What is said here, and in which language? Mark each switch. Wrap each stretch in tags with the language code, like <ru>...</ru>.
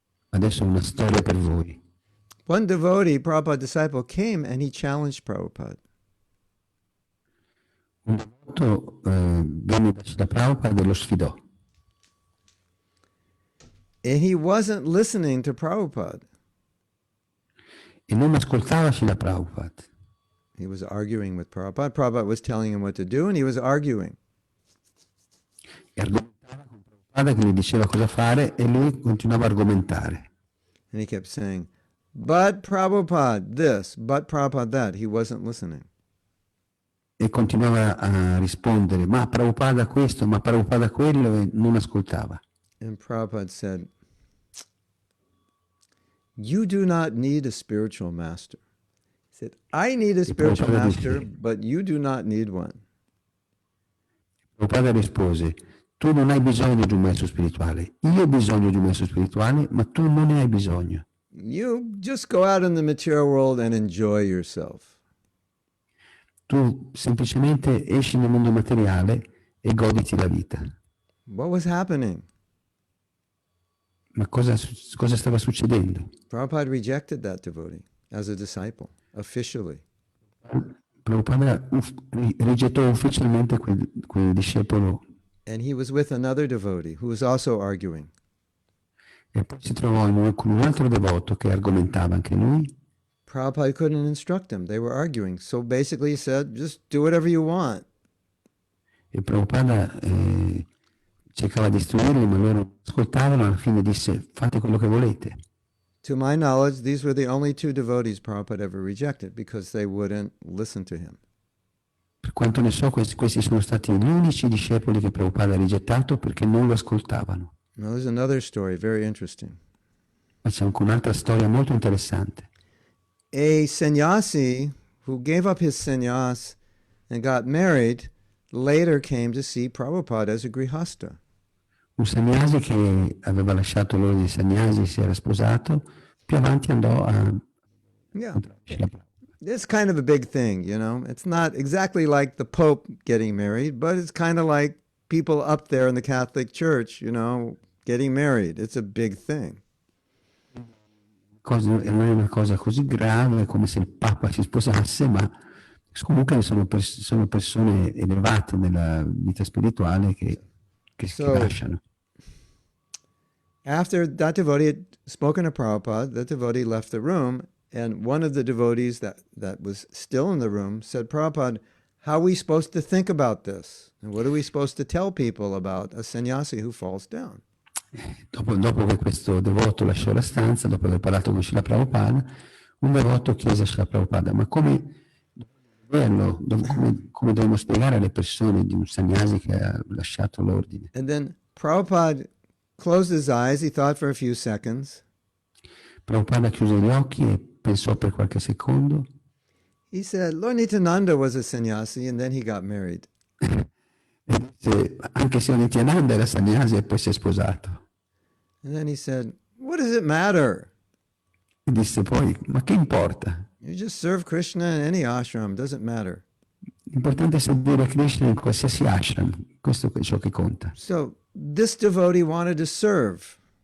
<it>Adesso una storia per voi.</it> <en>One devotee, Prabhupada disciple, came and he challenged Prabhupada.</en> <it>Un devoto venne da Prabhupada e lo sfidò.</it> <en>And he wasn't listening to Prabhupada.</en> <it>E non ascoltava Srila Prabhupada.</it> <en>He was arguing with Prabhupada. Prabhupada was telling him what to do, and he was arguing.</en> <it>E argomentava con Prabhupada che gli diceva cosa fare e lui continuava a argomentare.</it> <en>And he kept saying, but Prabhupada this, but Prabhupada that. He wasn't listening.</en> <it>E continuava a rispondere, ma Prabhupada questo, ma Prabhupada quello, e non ascoltava.</it> <en>And Prabhupada said, you do not need a spiritual master. He said, I need a spiritual master, but you do not need one.</en> <it>Prabhupada rispose, tu non hai bisogno di un maestro spirituale, io ho bisogno di un maestro spirituale, ma tu non ne hai bisogno.</it> <en>You just go out in the material world and enjoy yourself.</en> <it>Tu semplicemente esci nel mondo materiale e goditi la vita.</it> <en>What was happening?</en> <it>Ma cosa stava succedendo?</it> <en>Prabhupada rejected that devotee as a disciple, officially.</en> <it>Prabhupada rigettò ufficialmente quel discepolo</it> <en>And he was with another devotee who was also arguing.</en> <it>e poi si trovò con un altro devoto che argomentava anche lui.</it> <en>Prabhupada couldn't instruct him. They were arguing. So basically he said, just do whatever you want.</en> <it>E Prabhupada cercava di istruirli, ma loro non ascoltavano. Alla fine disse, fate quello che volete.</it> <en>To my knowledge, these were the only two devotees Prabhupada ever rejected because they wouldn't listen to him.</en> <it>Per quanto ne so, questi sono stati gli unici discepoli che Prabhupada ha rigettato perché non lo ascoltavano.</it> <en>Now there's another story, very interesting.</en> <it>Ma c'è anche un'altra storia molto interessante.</it> <en>A sannyasi who gave up his sannyas and got married later came to see Prabhupada as a grihasta.</en> <it>Un sannyasi che aveva lasciato l'ordine di sannyasi, si era sposato, più avanti andò a...</it> <en>Yeah. It's kind of a big thing, you know. It's not exactly like the Pope getting married, but it's kind of like people up there in the Catholic Church, you know, getting married. It's a big thing.</en> <it>Non è una cosa così grave come se il Papa si sposasse, ma comunque sono persone elevate nella vita spirituale che lasciano.</it> <en>After that devotee had spoken to Prabhupada, the devotee left the room, and one of the devotees that was still in the room said, Prabhupada, how are we supposed to think about this? And what are we supposed to tell people about a sannyasi who falls down?</en> <it>Dopo che questo devoto lasciò la stanza, dopo aver parlato con Srila Prabhupada, un devoto chiese a Srila Prabhupada, ma come vederlo, come dobbiamo spiegare alle persone di un sannyasi che ha lasciato l'ordine?</it> <en>And then Prabhupada closed his eyes, he thought for a few seconds.</en> <it>Prabhupada chiuse gli occhi e pensò per qualche secondo.</it> <en>He said, Lord Nityananda was a sannyasi and then he got married.</en> <it>E disse, anche se Nityananda era sannyasi e poi si è sposato.</it> <en>And then he said, what does it matter?</en> <it>E disse poi, ma che importa?</it> <en>You just serve Krishna in any ashram, doesn't matter.</en> <it>L'importante è servire Krishna in qualsiasi ashram, questo è ciò che conta.</it> <en>So this devotee wanted to serve.</en>